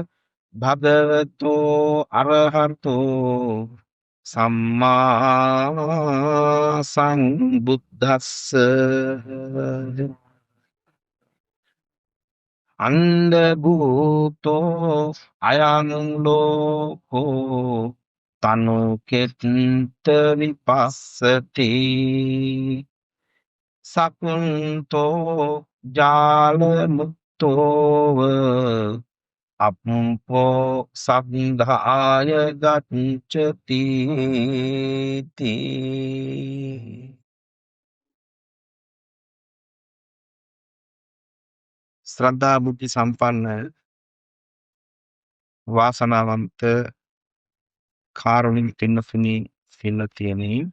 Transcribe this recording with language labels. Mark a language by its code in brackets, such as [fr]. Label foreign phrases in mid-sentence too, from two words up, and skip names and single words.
[pi] භගවතෝ අරහතෝ සම්මා සංබුද්දස්ස අන්ධ භූතෝ අයං ලෝකෝ තනු කෙත්ත විපස්සති සකුන්තෝ ජාල මුක්තෝව අප්පෝ සග්ධාය ගච්ඡති [si] ශ්‍රද්ධා බුද්ධ සම්පන්න වාසනාවන්ත කාරුණික පින්නතුනි පින්නතියනි